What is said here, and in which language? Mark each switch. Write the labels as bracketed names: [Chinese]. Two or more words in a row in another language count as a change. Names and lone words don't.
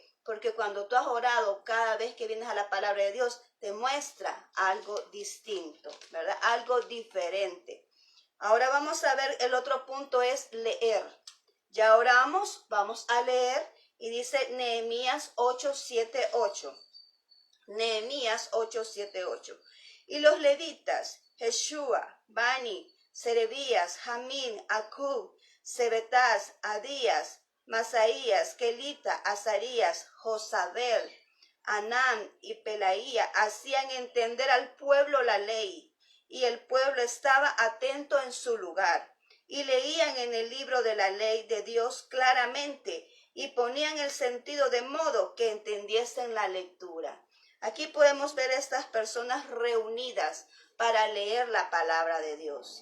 [Spanish] Porque cuando tú has orado, cada vez que vienes a la palabra de Dios, te muestra algo distinto, ¿verdad? Algo diferente. Ahora vamos a ver, el otro punto es leer. Ya oramos, vamos a leer, y dice Nehemías 8:7-8. Nehemías 8:7-8. Y los levitas, Jeshua, Bani, Serebías, Jamín, Acub, Sebetás, Adías, Masaías, Kelita, Azarías, Josabel, Anán y Pelaía hacían entender al pueblo la ley, y el pueblo estaba atento en su lugar, y leían en el libro de la ley de Dios claramente, y ponían el sentido de modo que entendiesen la lectura. Aquí podemos ver a estas personas reunidas para leer la palabra de Dios.